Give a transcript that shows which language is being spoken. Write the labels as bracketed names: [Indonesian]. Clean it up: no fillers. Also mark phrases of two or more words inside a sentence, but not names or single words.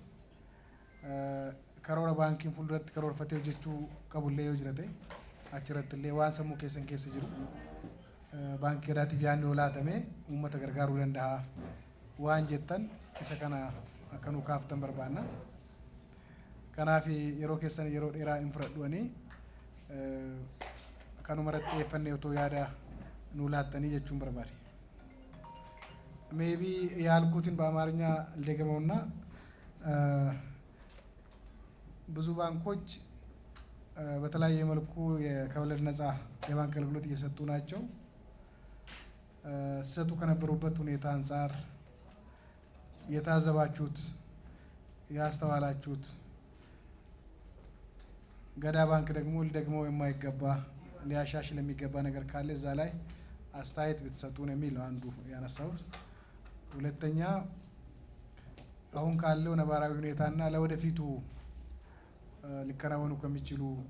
[Oromo] Karoora baankiin fuulduratti karoorfatee hojjechuu qabullee yoo jira ta'e achirratti illee waan sammuu keessan keessa jiru baankii gadaatiif yaadni yoo laatame uummata gargaaruu danda'a waan jettan isa kana akka nu kaaftan barbaanna. Kanaaf yeroo keessan yeroo dheeraa hin fudhadhuanii kanuma irratti xiyyeeffannee otoo yaada nu laattanii jechuun barbaade. [Amharic] ሜቢ ያልኩትን በአማርኛ ልደግመውና ብዙ ባንኮች በተለያየ መልኩ ከወለድ ነፃ የባንክ አገልግሎት እየሰጡ ናቸው። ሲሰጡ ከነበሩበት ሁኔታ አንፃር የታዘባችሁት ያስተዋላችሁት ገዳ ባንክ ደግሞ የማይገባ ሊያሻሽል የሚገባ ነገር ካለ እዛ ላይ አስተያየት ብትሰጡን የሚል ነው አንዱ ያነሳሁት። ሁለተኛ አሁን ካለው ነባራዊ ሁኔታና ለወደፊቱ ሊከናወኑ ከሚችሉ